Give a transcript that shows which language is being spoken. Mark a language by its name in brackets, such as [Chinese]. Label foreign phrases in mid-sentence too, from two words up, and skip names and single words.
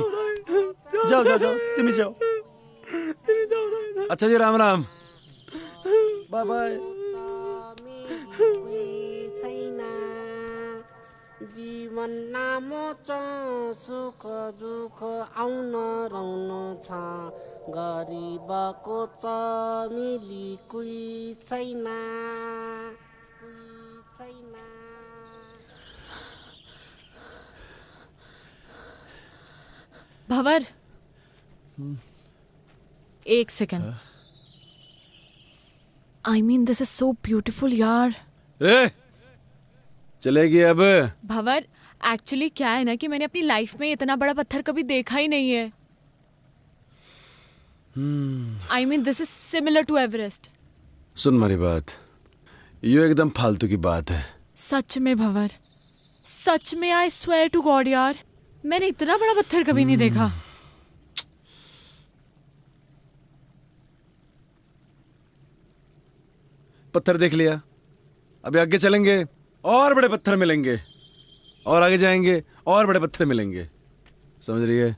[Hindi] जाओ जाओ जाओ, तुम जाओ। अच्छा जी, राम राम। बाय बाय। [Nepali] जीवन नामो सुख दुख आउन रहन छ, गरिबको चमेली कोही छैन। [Hindi] भंवर, एक सेकंड। [English] I mean, this is so beautiful, [Hindi] यार। रे चलेगी अब। भंवर, एक्चुअली क्या है ना कि मैंने अपनी लाइफ में इतना बड़ा पत्थर कभी देखा ही नहीं है। [English] I mean, this is similar to Everest. [Hindi] सुन हमारी बात, ये एकदम फालतू की बात है। सच में भंवर, सच में [English] I swear to God [Hindi] यार, मैंने इतना बड़ा पत्थर कभी नहीं देखा। पत्थर देख लिया, अभी आगे चलेंगे और बड़े पत्थर मिलेंगे, और आगे जाएंगे और बड़े पत्थर मिलेंगे, समझ रही है?